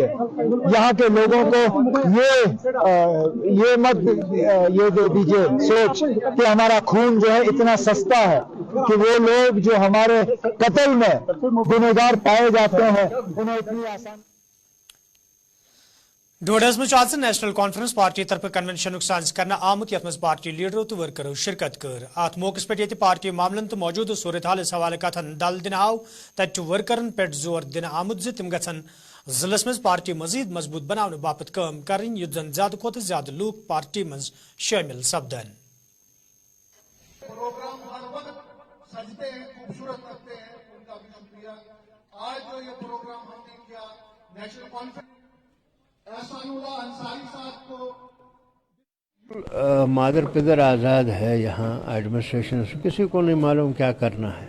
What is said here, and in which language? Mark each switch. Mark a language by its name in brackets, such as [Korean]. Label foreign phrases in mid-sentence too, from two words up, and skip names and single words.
[Urdu] یہاں کے لوگوں کو یہ مت یہ دے دیجیے سوچ کہ ہمارا خون جو ہے اتنا سستا ہے کہ وہ لوگ جو ہمارے قتل میں گنہگار پائے جاتے ہیں انہیں اتنی آسان. [Kashmiri] ڈوڈس منز اَز نیشنل کانفرنس پارٹی طرف کنونشن سانز کرنہٕ آمُت یتھ پارٹی لیڈرو تہٕ ورکرو شرکت کٔر. اَتھ موقعہ پیٹھ پارٹی معاملن تہٕ موجود صورت حال حوالہٕ کتھن دَل دنہٕ آو تتھ ورکرن پیٹھ زور دنہٕ آمُت تِم گَژھن ضلعس منز پارٹی مزید مضبوط بناونہٕ باپت کام کرن یُتھ زن زیادٕ کھوتہٕ زیادٕ لوک پارٹی منز شامل سپدن. [Urdu] آج جو یہ پروگرام ہم نے کیا نیشنل کانفرنس مادر پدر آزاد ہے یہاں ایڈمنسٹریشن سے، کسی کو نہیں معلوم کیا کرنا ہے.